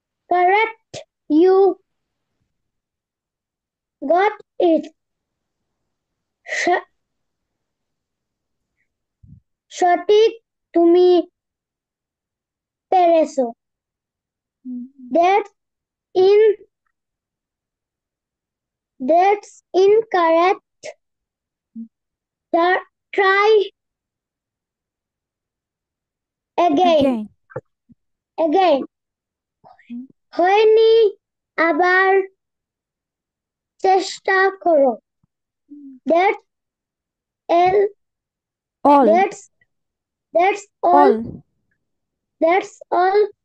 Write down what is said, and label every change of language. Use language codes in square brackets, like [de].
[en] correct you got it স- [bn] সঠিক তুমি পেরেছো হুম। [en] that's in that's incorrect try again Again. again হুম। [bn] হয়নি আবার চেষ্টা করো [en] that's all All. that's all All. that's all